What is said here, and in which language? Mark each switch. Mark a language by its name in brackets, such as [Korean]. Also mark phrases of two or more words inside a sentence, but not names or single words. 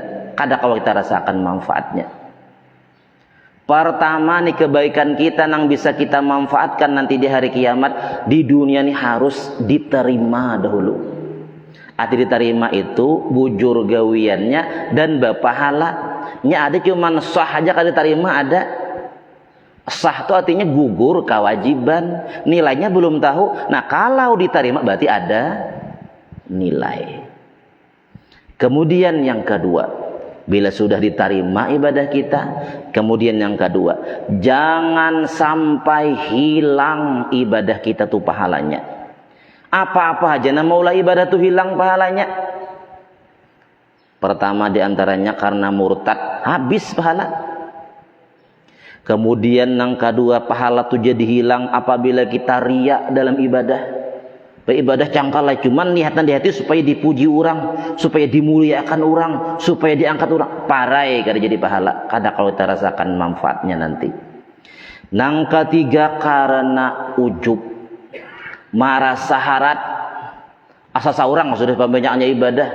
[Indonesian] Kada kalau kita rasakan manfaatnya. Pertama nih, kebaikan kita nang bisa kita manfaatkan nanti di hari kiamat, di dunia nih harus diterima dahulu. [Banjar] Arti diterima itu bujur gawiannya dan bapahalanya ada, cuman sah aja kada diterima ada. [Indonesian] Sah itu artinya gugur kewajiban, nilainya belum tahu. Nah, kalau diterima berarti ada nilai. Kemudian yang kedua, bila sudah diterima ibadah kita, kemudian yang kedua, jangan sampai hilang ibadah kita tuh pahalanya. Apa-apa aja nah mulai ibadah tuh hilang pahalanya. Pertama diantaranya karena murtad, habis pahala. Kemudian yang kedua, pahala tuh jadi hilang apabila kita riya dalam ibadah. Ibadah cangkal lah, cuman niatan di hati supaya dipuji orang, supaya dimuliakan orang, supaya diangkat orang. [Banjar] Parai kada jadi pahala, kada kalau kita rasakan manfaatnya nanti. Nang ketiga karena ujub, marasa harat, asa orang sudah pembanyaknya ibadah.